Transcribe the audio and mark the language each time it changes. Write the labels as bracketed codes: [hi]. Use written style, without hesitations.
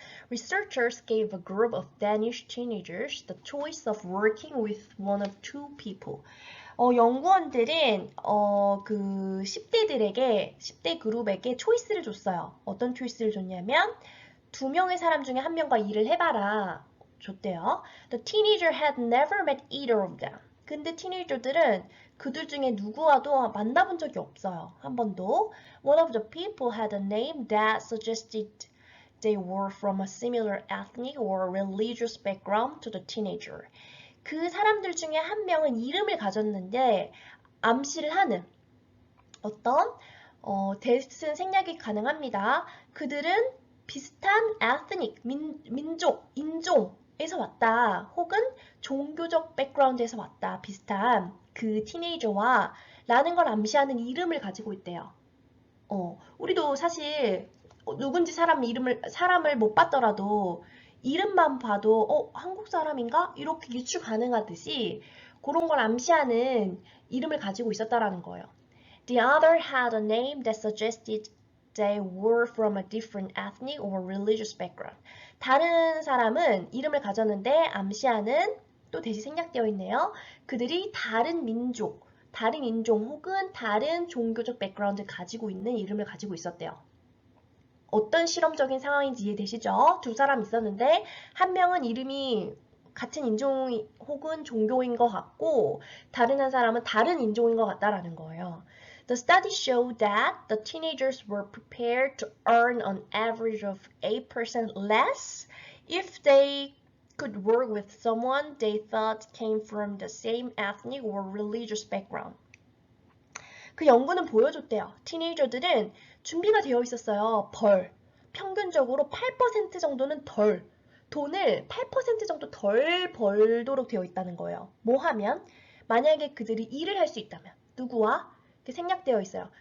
[en] Researchers gave a group of Danish teenagers the choice of working with one of two people. [ko] 연구원들은 그 10대 그룹에게 초이스를 줬어요. 어떤 초이스를 줬냐면 2명의 사람 중에 1명과 일을 해봐라 줬대요. [en] The teenager had never met either of them. [ko] 근데 티네이저들은 그들 중에 누구와도 만나본 적이 없어요. 한 번도. [en] One of the people had a name that suggested they were from a similar ethnic or religious background to the teenager. [ko] 그 사람들 중에 한 명은 이름을 가졌는데 암시를 하는 어떤 대승 생략이 가능합니다. 그들은 비슷한 ethnic, 민족, 인종에서 왔다. 혹은 종교적 백그라운드에서 왔다. 비슷한 그 티네이저와 라는 걸 암시하는 이름을 가지고 있대요. 우리도 사실 누군지 사람을 못 봤더라도 이름만 봐도 한국 사람인가? 이렇게 유추 가능하듯이 그런 걸 암시하는 이름을 가지고 있었다라는 거예요. [en] The other had a name that suggested they were from a different ethnic or religious background. [ko] 다른 사람은 이름을 가졌는데 암시하는 또 대시 생략되어 있네요. 그들이 다른 민족, 다른 인종 혹은 다른 종교적 백그라운드를 가지고 있는 이름을 가지고 있었대요. 어떤 실험적인 상황인지 이해되시죠? 두 사람 있었는데 한 명은 이름이 같은 인종 혹은 종교인 것 같고 다른 한 사람은 다른 인종인 것 같다라는 거예요. [en] The study showed that the teenagers were prepared to earn an average of 8% less if they could work with someone they thought came from the same ethnic or religious background. [ko] 그 연구는 보여줬대요. 티네이저들은 준비가 되어 있었어요. 평균적으로 8% 정도는 돈을 8% 정도 덜 벌도록 되어 있다는 거예요. 뭐 하면? 만약에 그들이 일을 할 수 있다면. 누구와? 생략되어 있어요.